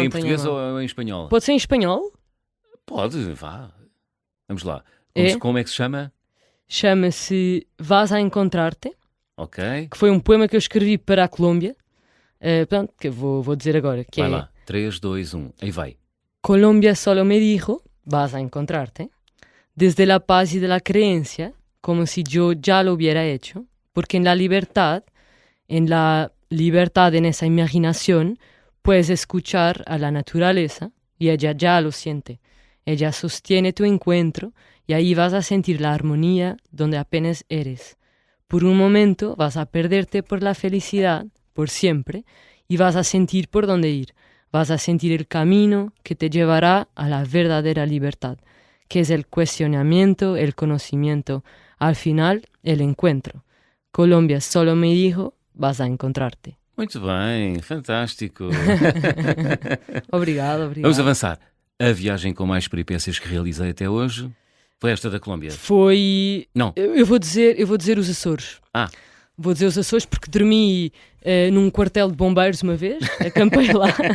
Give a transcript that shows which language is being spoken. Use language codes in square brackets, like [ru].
[pt] É em português ou em espanhol? Pode ser em espanhol? Pode, vá. Vamos lá. Como é que se chama? Chama-se Vas a Encontrarte. Ok. Que foi um poema que eu escrevi para a Colômbia. Pronto, que eu vou dizer agora. Que vai lá. 3, 2, 1. Aí vai. [es] Colombia solo me dijo, vas a encontrarte, desde la paz y de la creencia, como si yo ya lo hubiera hecho, porque en la libertad en esa imaginación, puedes escuchar a la naturaleza y ella ya lo siente. Ella sostiene tu encuentro y ahí vas a sentir la armonía donde apenas eres. Por un momento vas a perderte por la felicidad, por siempre, y vas a sentir por dónde ir. Vas a sentir el camino que te llevará a la verdadera libertad, que es el cuestionamiento, el conocimiento, al final, el encuentro. Colombia solo me dijo, vas a encontrarte. [pt] Muito bem, fantástico. Obrigado. Vamos avançar. A viagem com mais peripécias que realizei até hoje foi esta da Colômbia? Foi... Não. Eu vou dizer os Açores. Vou dizer os Açores porque dormi num quartel de bombeiros uma vez, acampei lá.